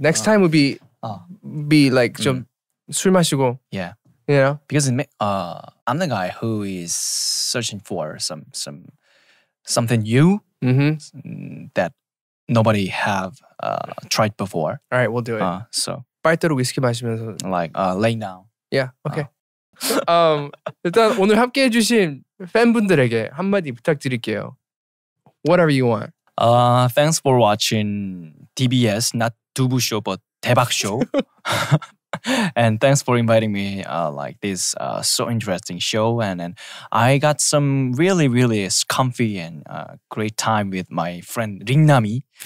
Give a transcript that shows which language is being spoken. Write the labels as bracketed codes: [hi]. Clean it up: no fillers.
[en] Next time will be like [ko] 좀 술 마시고. [en] Yeah. You know? Because I'm the guy who is searching for something new that nobody have tried before. All right, we'll do it. So [ko] 빨대로 위스키 마시면서 [en] like laying down. Yeah, okay. [ko] 일단 오늘 함께 해주신 팬분들에게 한마디 부탁드릴게요. [en] Whatever you want. Thanks for watching TBS, not 두부 show, but 대박 show. And thanks for inviting me like this so interesting show, and I got some really comfy and great time with my friend 링남이.